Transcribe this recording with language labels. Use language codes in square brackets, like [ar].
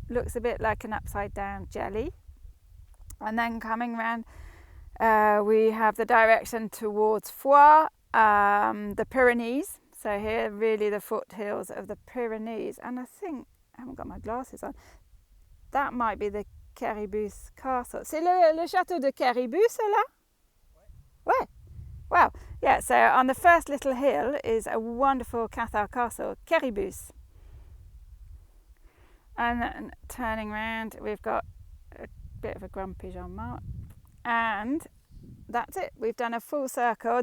[en] Looks a bit like an upside down jelly. And then coming around, we have the direction towards Foix, the Pyrenees. So here, really the foothills of the Pyrenees. And I think, I haven't got my glasses on, that might be the Caribous Castle. [fr] C'est le château de Caribous, là? Ouais. Wow. [en] Yeah, so on the first little hill is a wonderful Cathar castle, Caribous. And then turning around, we've got a bit of a grumpy Jean-Marc. And that's it. We've done a full circle.